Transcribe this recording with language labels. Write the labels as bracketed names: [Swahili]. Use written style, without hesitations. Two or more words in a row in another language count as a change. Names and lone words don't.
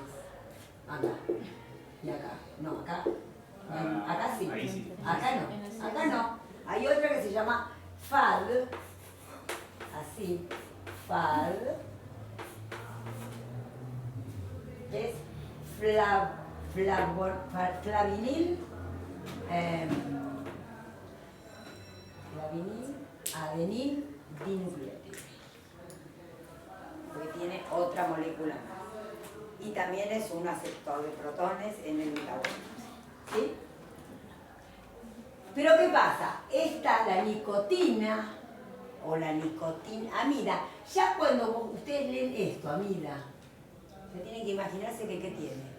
[Spanish] Acá. Y acá. No, acá. Acá sí. Ahí sí. Acá no. Hay otra que se llama FAD. Así. FAD. Que es flavinil. Adenil dinucleótido. Porque tiene otra molécula más. Y también es un aceptor de protones en el metabolismo. ¿Sí? Pero ¿qué pasa? La nicotina o la nicotinamida, ya cuando ustedes leen esto, amida, se tienen que imaginarse que ¿qué tiene?